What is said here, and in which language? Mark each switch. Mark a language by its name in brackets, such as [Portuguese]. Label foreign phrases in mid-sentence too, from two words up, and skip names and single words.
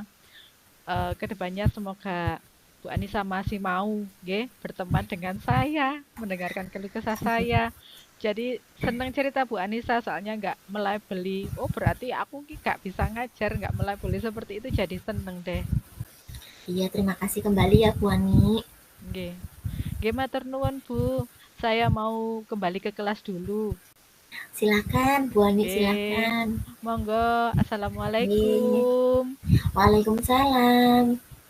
[Indonesian] Kedepannya semoga Bu Anissa masih mau berteman dengan saya, mendengarkan keluh kesah saya. Jadi senang cerita Bu Anissa soalnya nggak melabeli. Oh berarti aku nggak bisa ngajar, nggak melabeli seperti itu jadi seneng deh. Iya, terima kasih kembali ya Bu Ani. [Javanese] Nggih. Nggih matur nuwun Bu. [Indonesian] Saya mau kembali ke kelas dulu. Silakan Bu Ani, Oke, silakan. monggo. Oke. Assalamualaikum. Waalaikumsalam.